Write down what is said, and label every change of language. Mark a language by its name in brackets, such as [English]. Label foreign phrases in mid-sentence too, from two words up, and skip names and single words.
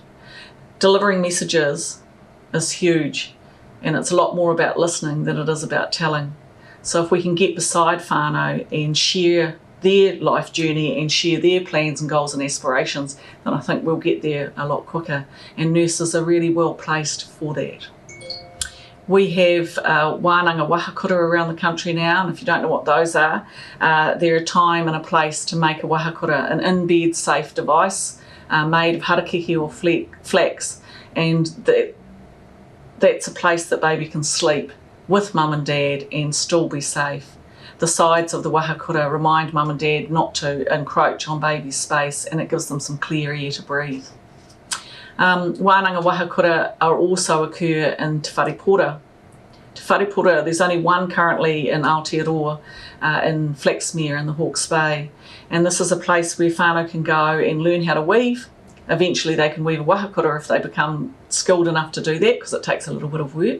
[English] Delivering messages is huge, and it's a lot more about listening than it is about telling. So if we can get beside whānau and share their life journey and share their plans and goals and aspirations, then I think we'll get there a lot quicker, and nurses are really well placed for that. We have [Māori] wānanga wahakura [English] around the country now, and if you don't know what those are, they're a time and a place to make a wahakura, an in-bed safe device made of harakeke or flax, and that's a place that baby can sleep with mum and dad and still be safe. The sides of the wahakura remind mum and dad not to encroach on baby's space, and it gives them some clear air to breathe. [Māori] Wānanga wahakura [English] also occur in Te Wharepora. Te Wharepora, there's only one currently in Aotearoa, in Flaxmere in the Hawke's Bay, and this is a place where whānau can go and learn how to weave. Eventually they can weave a wahakura if they become skilled enough to do that, because it takes a little bit of work.